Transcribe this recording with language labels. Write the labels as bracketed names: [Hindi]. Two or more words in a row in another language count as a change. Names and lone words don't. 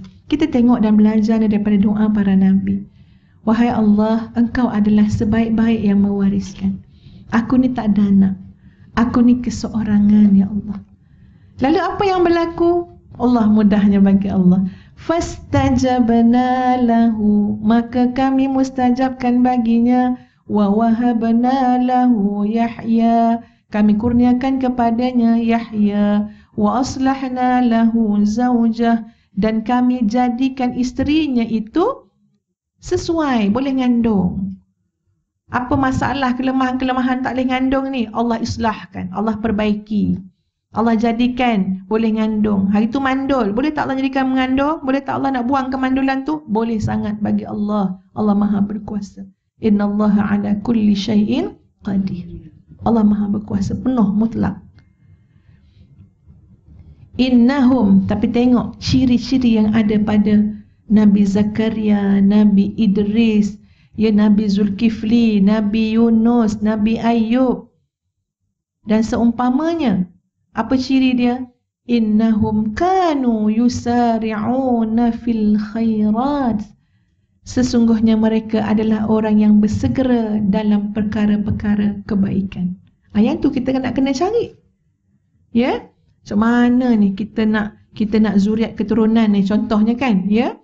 [Malay] Kita tengok dan belajar daripada doa para Nabi. Wahai Allah, Engkau adalah sebaik-baik yang mewariskan. Aku ni tak ada anak. Aku ni keseorangan ya Allah. Lalu apa yang berlaku? Allah mudahnya bagi Allah. [Arabic] فاستجبنا له, [Malay] maka kami mustajabkan baginya. [Arabic] ووهبنا له [Malay] Yahya, kami kurniakan kepadanya Yahya. [Arabic] وأصلحنا له زوجه, [Malay] dan kami jadikan isterinya itu sesuai, boleh ngandung. Apa masalah, kelemahan-kelemahan tak boleh ngandung ni, Allah islahkan, Allah perbaiki. Allah jadikan boleh ngandung. Hari tu mandul, boleh tak Allah jadikan mengandung? Boleh tak Allah nak buang kemandulan tu? Boleh sangat bagi Allah. Allah Maha berkuasa. [Arabic] إن الله على كل شيء قدير. [Malay] Allah Maha berkuasa penuh mutlak. Innahum, tapi tengok ciri-ciri yang ada pada Nabi Zakaria, Nabi Idris, ya, Nabi Zulkifli, Nabi Yunus, Nabi Ayub dan seumpamanya. Apa ciri dia? [Arabic] إنهم كانوا يسارعون في الخيرات. [Malay] Sesungguhnya mereka adalah orang yang bersegera dalam perkara-perkara kebaikan. Yang tu kita nak kena cari. Ya? So mana ni kita nak zuriat keturunan ni contohnya kan, ya?